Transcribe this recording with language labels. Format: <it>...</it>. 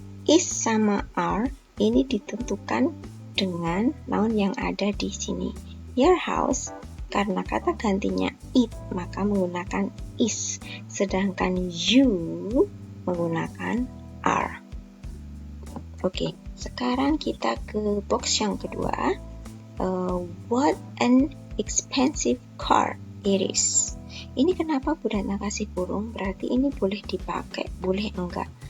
<id>Is sama are ini ditentukan dengan noun yang ada di sini. Your house karena kata gantinya it, maka menggunakan is. Sedangkan you menggunakan are. Oke, sekarang kita ke box yang kedua.</id> <en>What an expensive car it is.</en> <id>Ini kenapa Bu Ratna kasih kurung? Berarti ini boleh dipakai, boleh enggak.</id>